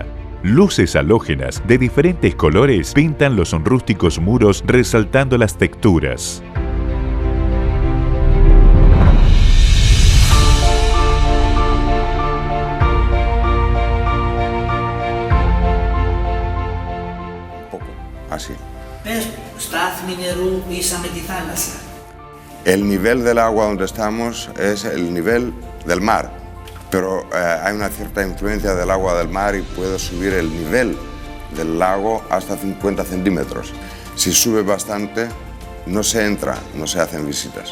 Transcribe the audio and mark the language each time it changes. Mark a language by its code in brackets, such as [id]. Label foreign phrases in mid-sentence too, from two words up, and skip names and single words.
[es] Luces halógenas de diferentes colores pintan los rústicos muros resaltando las texturas. Un poco, así. [el] Πες στάθμη νερού ίσα με τη θάλασσα. [es] El nivel del agua donde estamos es el nivel del mar, pero hay una cierta influencia del agua del mar y puede subir el nivel del lago hasta 50 centímetros. Si sube bastante, no se entra, no se hacen visitas.